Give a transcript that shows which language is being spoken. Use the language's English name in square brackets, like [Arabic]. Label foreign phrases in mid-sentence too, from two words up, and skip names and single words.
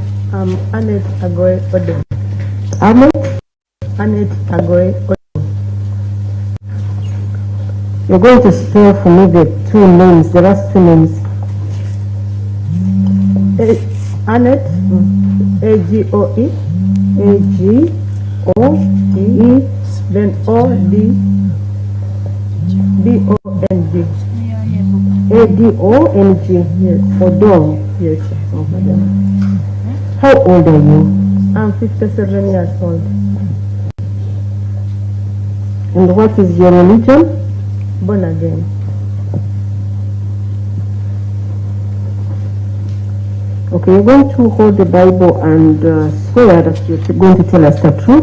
[English] Annette Agoe Odo. Annette Agoe Odo. You're going to spell for me the two names, the last two names. Annette, A-G-O-E, A-G-O-E, then O-D-D-O-N-G. A-D-O-N-G, yes. Odo. Yes, madam. How old are you? I'm 57 years old. And what is your religion? Born again. Okay, you're going to hold the Bible and swear that you're going to tell us the truth.